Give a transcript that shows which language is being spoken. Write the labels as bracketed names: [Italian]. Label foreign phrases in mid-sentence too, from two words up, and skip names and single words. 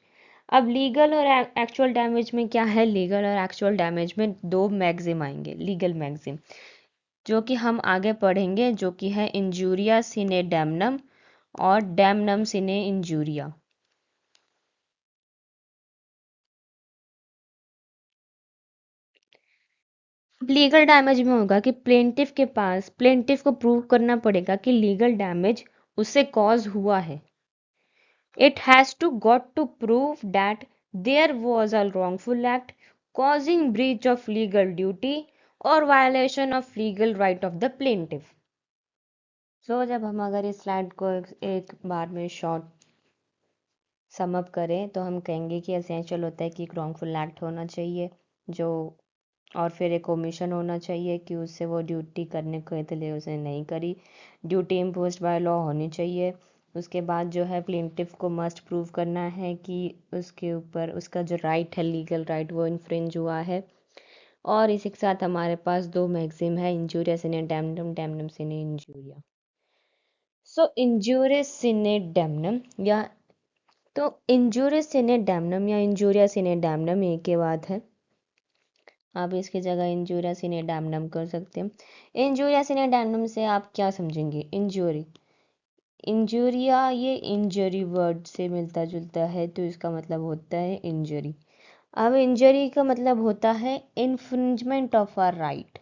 [Hindi] अब लीगल और [English] actual damage [Hindi] में क्या है? लीगल और [English] actual damage [Hindi] में दो मैक्सिम आएंगे, [English] legal maxim, [Hindi] जो कि हम आगे पढ़ेंगे, जो कि है [Latin] injuria sine damnum [Hindi] और [Latin] damnum sine injuria. [English] legal damage [Hindi] में होगा कि प्लेंटिफ को प्रूव करना पड़ेगा कि [English] legal damage [Hindi] उससे कॉज हुआ है। [English] it has to got to prove that there was a wrongful act causing breach of legal duty और violation of legal right of the plaintiff. [Hindi] सो जब हम अगर इस स्लाइड को एक बार में [English] short sum up [Hindi] करें तो हम कहेंगे कि एसेंशियल होता है कि एक [English] wrongful act [Hindi] होना चाहिए जो, और फिर एक ओमिशन होना चाहिए कि उससे वो ड्यूटी करने को थे ले उसने नहीं करी। [English] duty imposed by law [Hindi] होनी चाहिए। उसके बाद जो है प्लेंटिफ को [English] must prove [Hindi] करना है कि उसके ऊपर उसका जो राइट है, [English] legal right, [Hindi] वो इन्फ्रिंज हुआ है। और इसी के साथ हमारे पास दो मैक्सिम है, [Latin] injuria sine damnum, damnum sine injuria. [Hindi] सो [Latin] injurius sine damnum [Hindi] या तो [Latin] injurius sine damnum [Hindi] या [Latin] injuria sine damnum [Hindi] एक के बाद है। आप इसकी जगह [Latin] injuria sine damnum [Hindi] कर सकते हैं। [Latin] injuria sine damnum [Hindi] से आप क्या समझेंगे? इंजूरी, इंजूरिया ये इंजरी वर्ड से मिलता जुलता है, तो इसका मतलब होता है इंजरी। अब इंजरी का मतलब होता है [English] infringement of our right.